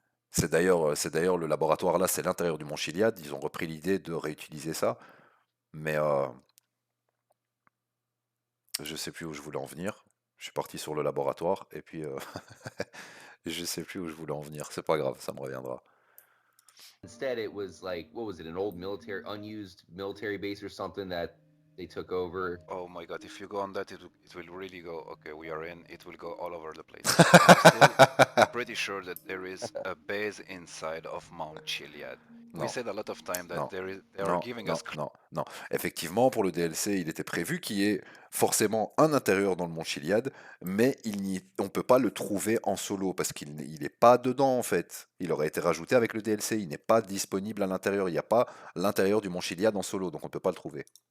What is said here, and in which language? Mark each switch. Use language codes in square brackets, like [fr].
[fr] C'est d'ailleurs le laboratoire là, c'est l'intérieur du Mont Chiliad. Ils ont repris l'idée de réutiliser ça, mais je sais plus où je voulais en venir. Je suis parti sur le laboratoire et puis je sais plus où je voulais en venir. C'est pas grave, ça me reviendra. [en] Instead, it was like, what was it, an old military, unused military base or something that they took over. Oh my god, if you go on that, it will really go, okay, we are in, it will go all over the place. I'm still pretty sure that there is a base inside of Mount Chiliad. We said a lot of time that they are giving us... [fr] Non. Effectivement, pour le DLC, il était prévu qu'il y ait forcément un intérieur dans le Mont Chiliad, mais on ne peut pas le trouver en solo, parce qu'il n'est pas dedans en fait. Il aurait été rajouté avec le DLC, il n'est pas disponible à l'intérieur, il n'y a pas l'intérieur du Mont Chiliad en solo, donc on ne peut pas le trouver.